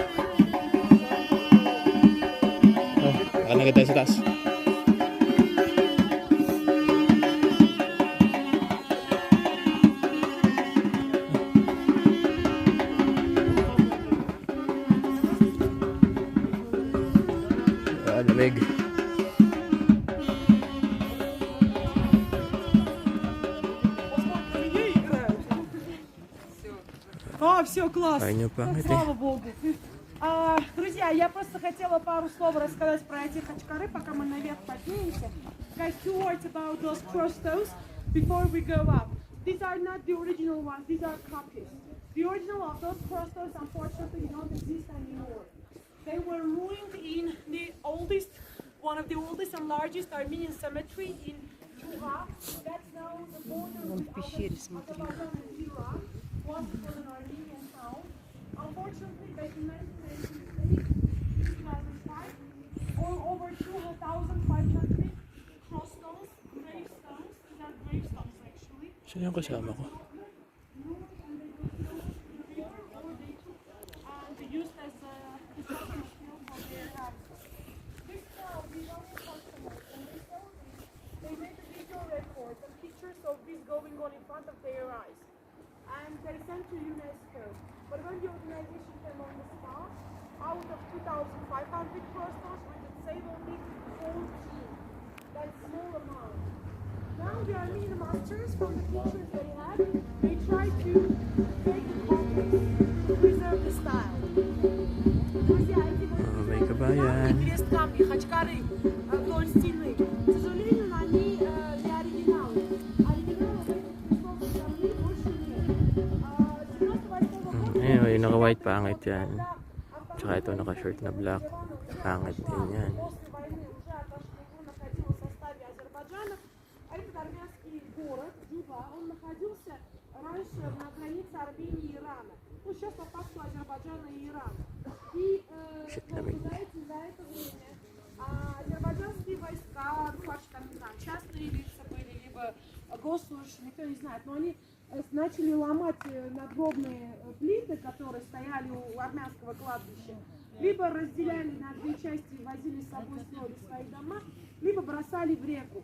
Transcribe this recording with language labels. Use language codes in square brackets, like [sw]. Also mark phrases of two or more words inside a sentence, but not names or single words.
[tl] Oh, baka nagad tayo sa taas. Lamig. [ru] Все, класс. Слава Богу. Друзья, я просто хотела пару слов рассказать про эти хачкары, пока мы наверх поднимемся. [en] Guys, 2 words about those crossstones before we go up. These are not the original ones, these are copies. The original of those crossstones, unfortunately, don't exist anymore. They were ruined in the oldest, one of the oldest and largest Armenian cemetery in Geghard. That's now the border with Azerbaijan and Iraq. Once it was an Armenian town. Unfortunately, back in 1998, 2005, over 2,500 crossstones, gravestones, these are gravestones actually. [tl] Sino yung kasama ko? [en] They used as a construction field for their house. This town, these are customers, and they made a video record and pictures of this going on in front of their eyes. And they sent to UNESCO. But when the organization came on the spot, out of 2,500 crossstones, we could save only 14. That's a small amount. Now the Armenian masters, from the pictures they had, they tried to make copies to preserve the style. [tl] May kabayan. [ru] Крестками, хачкары, вдоль стены. К сожалению, они не оригиналы. Оригиналов этих крестов на земле больше нет. 98 года... [tl] Ayun, yung naka-white pangit yan. Tsaka ito naka-shirt na black. Pangit din yan. [ru] Этот армянский город, Джуба, он находился раньше на границе Армении и Ирана. Ну, сейчас по факту Азербайджана и Ирана. И за это время азербайджанские войска, ну, вообще там, не знаю, частные лица были, либо госслужащие, никто не знает, но они начали ломать надгробные плиты, которые стояли у армянского кладбища, либо разделяли на две части и возили с собой строили свои дома, либо бросали в реку.